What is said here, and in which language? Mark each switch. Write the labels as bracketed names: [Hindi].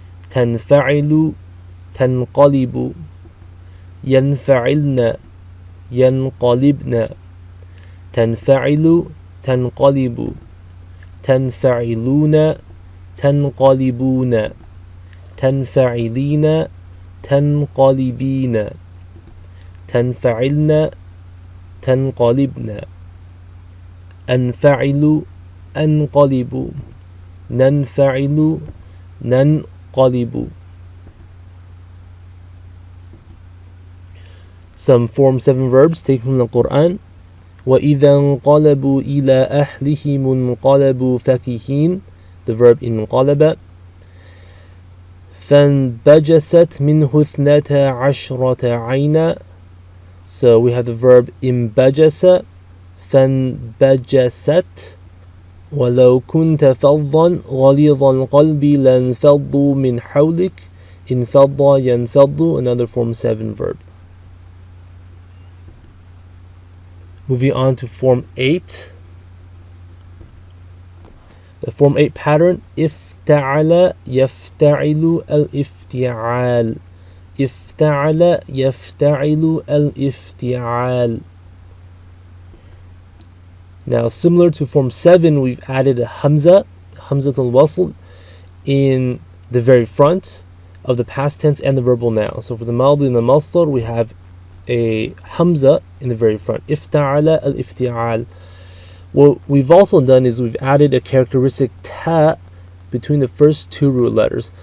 [Arabic] تنفعل تنقلب ينفعلن ينقلبن تنفعل تنقلب تنفعلون تنقلبون تنفعلين تنقلبين تنفعلن تنقلبن أنفعل أنقلب ننفعل ننقلب. [English] Some Form 7 verbs taken from the Quran. [Arabic] وَإِذَا انقلبوا إِلَى أَهْلِهِمُ انقلبوا فَكِهِينَ, [English] the verb [Arabic] انقلب. فانبجست منه اثنتا عشرة عينا, [English] so we have the verb [Arabic] انبجس فانبجست. ولو كنت فظا غليظ القلب لانفضوا من حولك انفض ينفض, [English] another Form 7 verb. Moving on to Form 8. The Form 8 pattern, [Arabic] افتعل يفتعل الافتعال افتعل يفتعل الافتعال. [English] Now, similar to Form 7, we've added a Hamza al-Wasl, in the very front of the past tense and the verbal noun. So for the Maldi and the Masdar, we have a Hamza in the very front. Ifta'ala al-ifti'al. What we've also done is we've added a characteristic ta between the first two root letters.